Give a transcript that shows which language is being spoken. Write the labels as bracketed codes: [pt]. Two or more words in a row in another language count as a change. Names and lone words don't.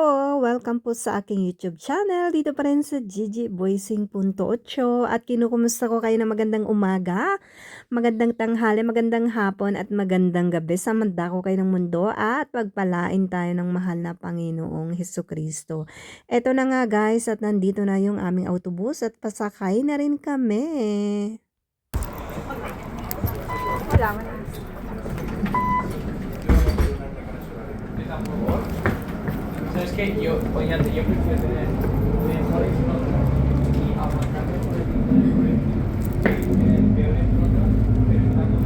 [tl] Welcome po sa aking YouTube channel. Dito pa rin sa Gigi Voicing.8 at kinukumusta ko kayo na magandang umaga, magandang tanghali, magandang hapon at magandang gabi sa mandako kayo ng mundo at pagpalain tayo ng mahal na Panginoong Hesukristo. Eto na nga guys at nandito na yung aming autobus at pasakay na rin kami. [es] ¿Sabes qué? Yo prefiero tener mejores notas y aguantarme por el tipo de peores notas, pero está